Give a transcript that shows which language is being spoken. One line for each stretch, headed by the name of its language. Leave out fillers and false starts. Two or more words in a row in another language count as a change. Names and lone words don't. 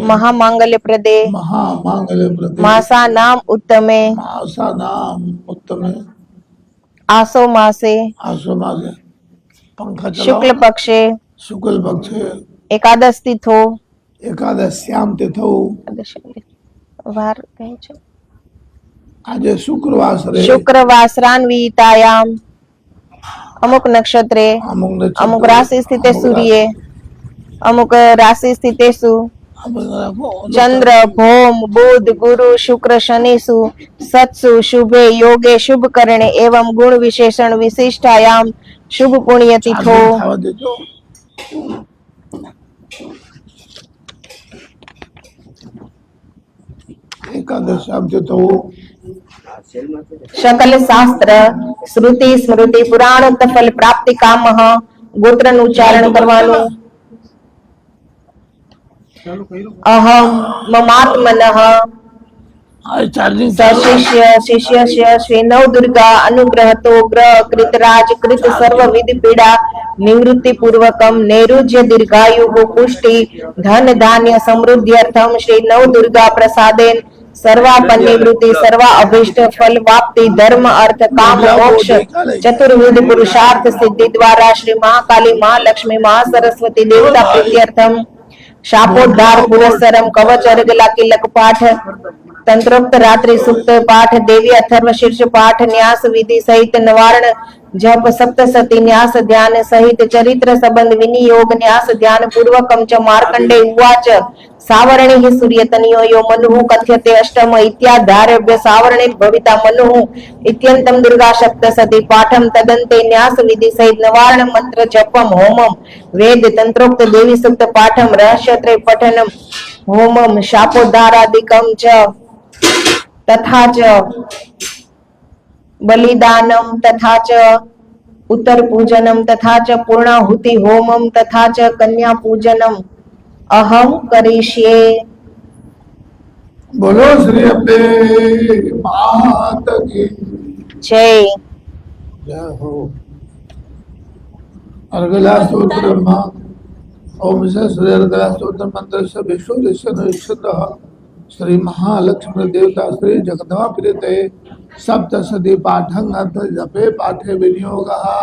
Sanskrit: महामांगल्य प्रदे महामांगल्य प्रति मासा नाम उत्तमे मासा नाम उत्तमे आसो मासे आसो मासे
Hindi: पंखा चलाओ
Sanskrit: शुक्ल पक्षे शुक्ल पक्षे एकादश तिथो एकादश्याम तिथौ
Gujarati: વાર કહે છે આજે શુક્રવાર રે
Sanskrit: शुक्रवासरान्वितायाम अमुक नक्षत्रे अमुक नक्षत्र अमुक राशि स्थिते सूर्य अमुक राशि स्थितेषु चंद्र भौम बुध गुरु शुक्र शनिसु सत्सु शुभे योगे शुभ करणे एवं गुण विशेषण विशिष्टायाम शुभ पुण्य तिथो एकादशाम तिथौ सकल शास्त्र श्रुति स्मृति पुराण फल प्राप्ति कामः गोत्र
Gujarati: નું ઉચ્ચારણ કરવાનું
Sanskrit: अहम ममात्मनः चार्जिंग सशिष्य शिष्यस्य श्री नव दुर्गा अनुग्रहतो ग्रह कृतराज कृत सर्व विधि पीडा निवृत्ति पूर्वकम नैरुज्य दीर्घायु पुष्टि धन धान्य समृद्ध्यर्थम श्री नव दुर्गा प्रसादेन सर्वापन निवृत्ति सर्वा अभिष्ट फल वाप्ति धर्म अर्थ काम मोक्ष चतुर्विध पुरुषार्थ सिद्धि द्वारा श्री महाकाली महालक्ष्मी महासरस्वती देवता प्रीत्यर्थम शापोद्धार पुरस्सरम कवच अर्गला किलक पाठ तंत्रोक्त रात्रि सुक्त पाठ देवी अथर्व शीर्ष पाठ न्यास विधि सहित निवारण जप सप्तसती न्यास ध्यान सहित चरित्र संबंध विनियोग न्यास ध्यान पूर्वकम च मार्कंडे उवाच सावरणे हि सूर्यतनियो यो मनुः कथ्यते अष्टम इत्याधारभ्य सावरणे भविता मनुः इत्यन्तं दुर्गा सप्तसती पाठम तदन्ते न्यास विधि सहित नवारण मंत्र जपम होमम वेद तंत्रोक्त देवी सूक्त पाठम रहस्यत्रय पठनम होमम शापोद्धारादिकम च तथा च बलिदानम तथा च उत्तर पूजनम तथा च पूर्णाहुति होमम तथा च कन्या पूजनम अहम करिष्ये।
Hindi: बोलो श्री अम्बे मात की जय। जय हो।
Sanskrit: अर्गला स्तोत्र ओम से श्री अर्गला स्तोत्र मंत्र से विष्णु श्री महालक्ष्मी देवता श्री जगदम्बा प्रीते सप्तसती पाठं अर्थ जपे पाठे विनियोगः।